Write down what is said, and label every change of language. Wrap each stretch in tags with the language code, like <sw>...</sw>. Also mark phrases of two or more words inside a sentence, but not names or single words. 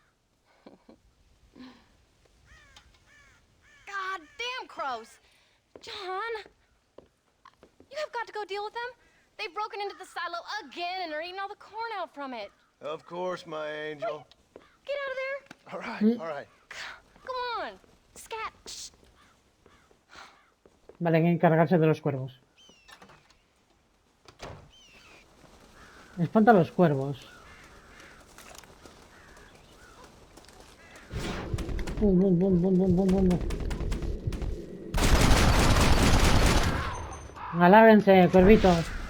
<en>God damn crows! John! You have got to go deal with them. They've broken into the silo again and are eating all the corn out from it. Of course, my angel. Get out of there. All right, all right. Come on. Scat. Shh.</en> <es>Vale, hay que encargarse de los cuervos. Espanta a los cuervos. Bum, bum, bum, bum, bum, bum, bum, bum. Alárguense, cuervitos.</es>